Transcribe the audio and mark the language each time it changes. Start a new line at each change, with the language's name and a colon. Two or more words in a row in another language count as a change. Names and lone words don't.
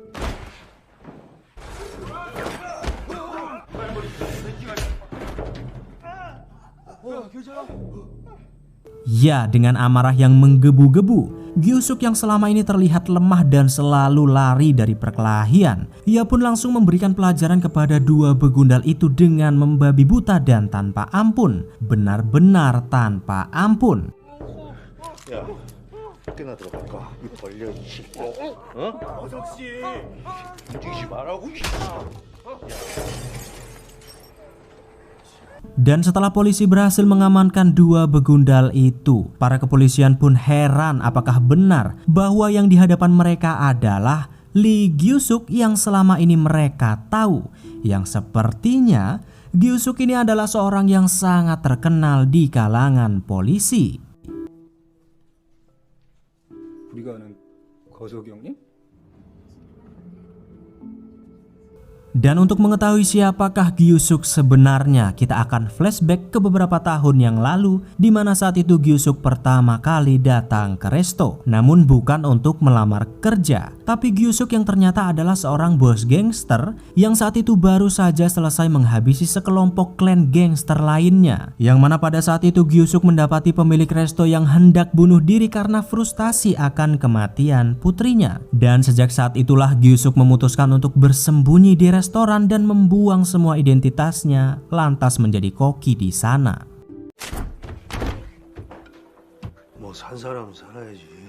Indonesian: Ya, dengan amarah yang menggebu-gebu, Gyu-suk yang selama ini terlihat lemah dan selalu lari dari perkelahian, ia pun langsung memberikan pelajaran kepada dua begundal itu dengan membabi buta dan tanpa ampun. Benar-benar tanpa ampun.
Korean: 야, 몇 개나 들어갈까? 이 벌려 이 씨. 어? 어석 씨. 움직이지 말라고.
Indonesian: Dan setelah polisi berhasil mengamankan dua begundal itu, para kepolisian pun heran apakah benar bahwa yang di hadapan mereka adalah Lee Gyu-suk yang selama ini mereka tahu. Yang sepertinya Gyu-suk ini adalah seorang yang sangat terkenal di kalangan polisi.
Korean: 우리가 아는 거석이 형님?
Indonesian: Dan untuk mengetahui siapakah Gyu-suk sebenarnya, kita akan flashback ke beberapa tahun yang lalu di mana saat itu Gyu-suk pertama kali datang ke resto. Namun bukan untuk melamar kerja, tapi Gyu-suk yang ternyata adalah seorang bos gangster yang saat itu baru saja selesai menghabisi sekelompok klan gangster lainnya. Yang mana pada saat itu Gyu-suk mendapati pemilik resto yang hendak bunuh diri karena frustasi akan kematian putrinya. Dan sejak saat itulah Gyu-suk memutuskan untuk bersembunyi di restoran dan membuang semua identitasnya, lantas menjadi koki di sana.
Korean: 뭐 산 사람은 살아야지.